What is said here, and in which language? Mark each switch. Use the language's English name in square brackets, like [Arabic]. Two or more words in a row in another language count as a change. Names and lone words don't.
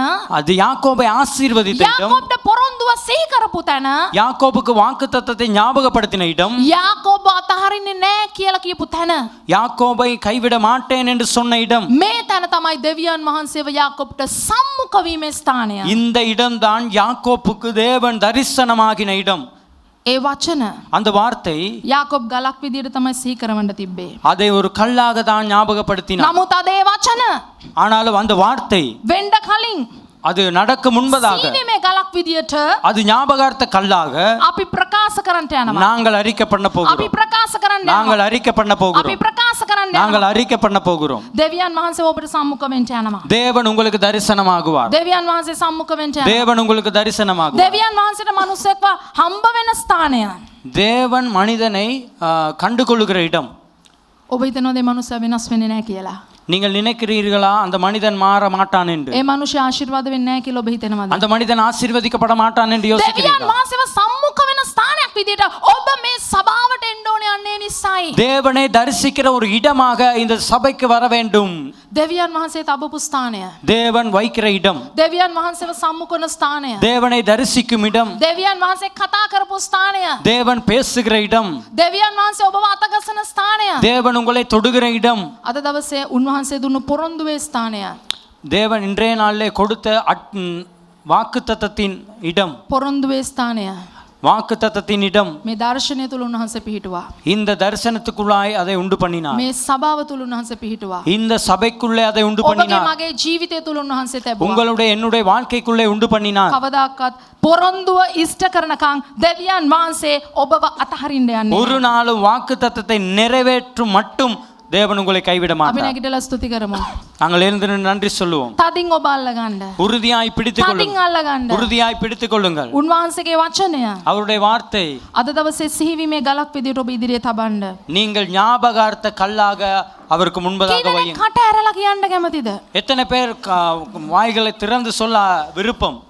[Tamil] அது யாக்கோபை ஆசீர்வதித்த இடம், [Sinhala] යාකෝබ්ට පොරොන්දුව සිහි කරපු තැන. [Tamil] யாக்கோபுக்கு வாக்குத்தத்தத்தை ஞாபகப்படுத்தின இடம், [Sinhala] යාකෝබ් අතහරින්නේ නැහැ කියලා කියපු තැන. [Tamil] யாக்கோபை கைவிட மாட்டேன் என்று சொன்ன இடம். [Sinhala] මේ තැන තමයි දෙවියන් වහන්සේව යාකෝබ්ට සම්මුඛ වීමේ ස්ථානය. [Tamil] இந்த இடம்தான் யாக்கோப்புக்கு தேவன் தரிசனமாகின இடம். [Sinhala] ඒ වචන [Tamil] அந்த வார்த்தை [Sinhala] යාකෝබ් ගලක් විදියට තමයි සිහි කරවන්න තිබ්බේ. [Tamil] அதை ஒரு கல்லாக தான் ஞாபகப்படுத்தினார். [Sinhala] නමුත් අද ඒ වචන [Tamil] ஆனாலும் அந்த வார்த்தை [Sinhala] වෙන්න කලින් [Tamil] அது நடக்க முன்பதாக [Sinhala] සීවීමේ ගලක් විදියට [Tamil] அது ஞாபகார்த்த கல்லாக [Sinhala] අපි ප්‍රකාශ කරන්නට යනවා. [Tamil] நாங்கள் அறிக்கை பண்ண [Sinhala] අපි [Tamil] போகிறோம். [Sinhala] ප්‍රකාශ කරන්න [Tamil] நாங்கள் [Sinhala] යනවා. [Tamil] அறிக்கை பண்ண [Sinhala] අපි [Tamil] போகிறோம். [Sinhala] ප්‍රකාශ කරන්න [Tamil] நாங்கள் [Sinhala] යනවා. [Tamil] அறிக்கை பண்ண போகிறோம். [Sinhala] දෙවියන් වහන්සේ ඔබට සම්මුඛ වෙන්න යනවා. [Tamil] தேவன் உங்களுக்கு தரிசனமாகுவார். [Sinhala] දෙවියන් වහන්සේ සම්මුඛ වෙන්න යනවා. [Tamil] தேவன் உங்களுக்கு தரிசனமாகுவார். [Sinhala] දෙවියන් වහන්සේට මිනිස්සෙක්ව හම්බ වෙන ස්ථානය. [Tamil] தேவன் மனிதனை கண்டுகொள்ளுகிற இடம். [Sinhala] ඔබ හිතනවාද මේ මනුස්සයා වෙනස් වෙන්නේ නැහැ කියලා? [Tamil] நீங்கள் நினைக்கிறீர்களா அந்த மனிதன் மாற மாட்டான் என்று? [Sinhala] ඒ මනුස්සයා ආශිර්වාද වෙන්නේ නැහැ කියලා ඔබ හිතනවාද? [Tamil] அந்த மனிதன் ஆசீர்வதிக்கப்பட மாட்டான் என்று [Sinhala] දෙවියන් [Tamil] யோசிக்கிறீர்களா? [Sinhala] වහන්සේව සම්මුඛ වෙන ස්ථානයක් විදියට ඔබ මේ සභාවට එන්න ඕනේ යන්නේ නිසායි. [Tamil] தேவனை தரிசிக்கிற ஒரு இடமாக இந்த சபைக்கு வர வேண்டும். [Sinhala] දෙවියන් වහන්සේ තබපු ස්ථානය. [Tamil] தேவன் வைக்கிற இடம், [Sinhala] දෙවියන් වහන්සේව සම්මුඛ වන ස්ථානය. [Tamil] தேவனை தரிசிக்கும் இடம், [Sinhala] දෙවියන් වහන්සේ කතා කරපු ස්ථානය. [Tamil] தேவன் பேசுகிற இடம், [Sinhala] දෙවියන් වහන්සේ ඔබව අතගසන ස්ථානය. [Tamil] தேவன் உங்களை தொடுகிற இடம், [Sinhala] අද දවසේ උන්වහන්සේ දුන්නු පොරොන්දුවේ ස්ථානය. [Tamil] தேவன் இன்றைய நாளிலே கொடுத்த வாக்குத்தத்தத்தின் இடம், [Sinhala] පොරොන්දුවේ ස්ථානය. [Tamil] வாக்குத்தத்தத்தின் இடம். [Sinhala] මේ දර්ශනය තුල උන්වහන්සේ පිහිටුවා. [Tamil] இந்த தரிசனத்துக்குள்ளாய் அதை உண்டு பண்ணினார். [Sinhala] මේ සභාව තුල උන්වහන්සේ පිහිටුවා. [Tamil] இந்த சபைக்குள்ளே அதை உண்டு [Sinhala] ඔබගේ [Tamil] பண்ணினார். [Sinhala] මගේ ජීවිතය තුල උන්වහන්සේ තැබුවා. [Tamil] உங்களுடைய என்னுடைய வாழ்க்கைக்குள்ளே உண்டு பண்ணினார். [Sinhala] කවදාකවත් පොරොන්දුව ඉෂ්ට කරනකම් දෙවියන් වහන්සේ ඔබව අතහරින්න යන්නේ [Tamil] ஒரு நாளும் வாக்குத்தத்தத்தை நிறைவேற்றும் மட்டும் தேவன் உங்களை கைவிட [Sinhala] අපි [Tamil] மாட்டார். [Sinhala] නැගිටලා ස්තුති කරමු. [Tamil] நாங்கள் எழுந்து நன்றி சொல்லுவோம். [Sinhala] තදින් ඔබ අල්ල ගන්න. [Tamil] உறுதியாய் பிடித்துக் [Sinhala] තදින් [Tamil] கொள்ளுங்கள். [Sinhala] අල්ල ගන්න. [Tamil] உறுதியாய் பிடித்துக் கொள்ளுங்கள். [Sinhala] උන්වහන්සේගේ වචනය [Tamil] அவருடைய வார்த்தை [Sinhala] අද දවසේ සිහිවීමේ ගලක් විදියට ඔබ ඉදිරියේ තබන්න. [Tamil] நீங்கள் ஞாபகார்த்த கல்லாக அவருக்கு முன்பதாக [Sinhala] කීදෙනෙක් [Tamil] வையுங்கள். [Sinhala] කට ඇරලා කියන්න කැමතිද? [Tamil] எத்தனை பேர் வாய்களை திறந்து சொல்ல விருப்பம்?